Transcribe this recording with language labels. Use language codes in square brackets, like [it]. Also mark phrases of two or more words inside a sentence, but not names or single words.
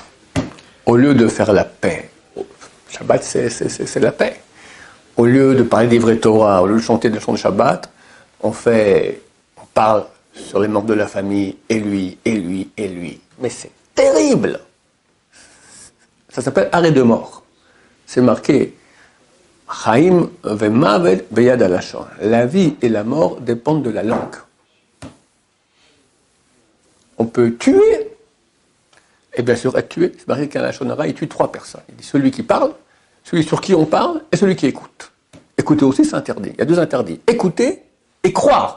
[fr] Au lieu de faire la paix, Shabbat, c'est la paix. Au lieu de parler des vrais Torah, au lieu de chanter des chants de Shabbat, on parle sur les membres de la famille, et lui, et lui, et lui. Mais c'est terrible. Ça s'appelle arrêt de mort. C'est marqué [he] חיים ומוות ביד הלשון. [fr] La vie et la mort dépendent de la langue. On peut tuer, et bien sûr être tué. C'est marqué qu'un [he] לשון הרע, [fr] il tue 3 personnes. Il dit celui qui parle, celui sur qui on parle, et celui qui écoute. Écouter aussi, c'est interdit. Il y a 2 interdits. Écouter et croire.